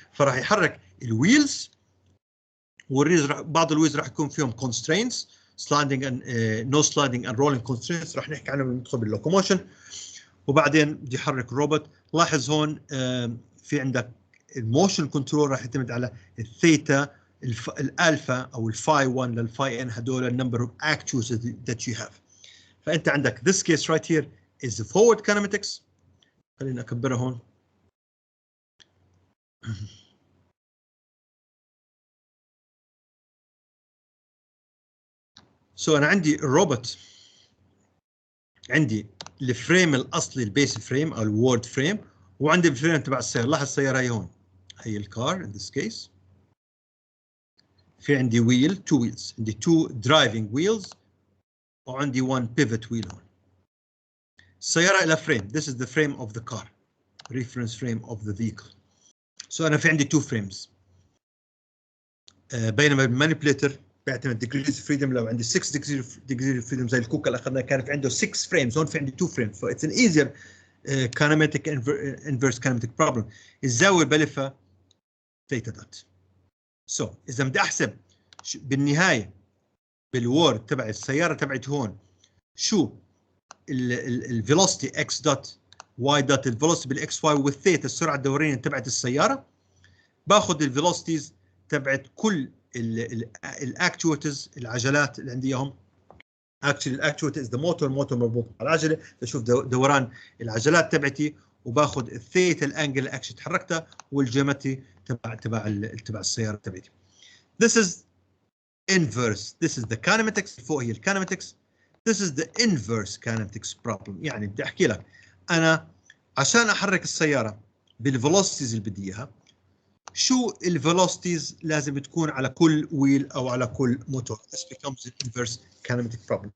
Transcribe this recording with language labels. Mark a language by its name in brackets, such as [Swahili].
[Arabic] فراح يحرك الويلز، والريلز بعض الويلز راح يكون فيهم constraints [English] sliding and no sliding and rolling constraints، [Arabic] راح نحكي عنهم ندخل باللوكوموشن. وبعدين بدي احرك الروبوت. لاحظ هون في عندك الموشن كنترول راح يعتمد على الثيتا، الالفا او الفاي 1 للفاي ان، هدول النمبر اوف actuators [English] that you have. [Arabic] فانت عندك [English] this case right here is the forward kinematics. [Arabic] خلينا اكبرها هون. انا عندي الروبوت، عندي الفريم الاصلي البيس فريم او الوورد فريم، وعندي الفريم تبع السياره. لاحظ السياره هي هون، هي الكار in this case. في عندي wheel 2 wheels، عندي 2 driving wheels وعندي 1 pivot wheel هون. السيارة لها frame. [English] This is the frame of the car, reference frame of the vehicle. [Arabic] أنا في عندي 2 frames. بينما المانيبيليتر بيعتمد degrees of freedom. لو عندي 6 degrees of freedom زي الكوكا اللي أخذناه كان في عنده 6 frames، هون في عندي 2 frames. [English] So it's an easier kinematic inverse kinematic problem. [Arabic] الزاوية بلفها theta dot. إذا بدي أحسب بالنهاية بالوورد تبع السيارة تبعت هون شو الفيلوسيتي اكس دوت واي دوت، الفيلوسيتي بالاكس واي والثيتا السرعه الدوريه تبعت السياره، باخذ الفيلوسيتيز تبعت كل الاكتويترز العجلات اللي عندي اياهم. اكشلي الاكتويتر از ذا موتور مربوط على العجله، بشوف دوران العجلات تبعتي وباخذ الثيتا الانجل اللي اكشلي تحركتها والجيومتري تبع السياره تبعتي. [English] This is inverse. This is the kinematics. [Arabic] فوق هي الكينماتكس. [English] This is the inverse kinematics problem. [Arabic] يعني بدي احكي لك انا عشان احرك السياره بالفيلوسيتيز اللي بدي اياها، شو الفيلوسيتيز لازم تكون على كل ويل او على كل موتور. [English] This becomes an inverse kinematic problem.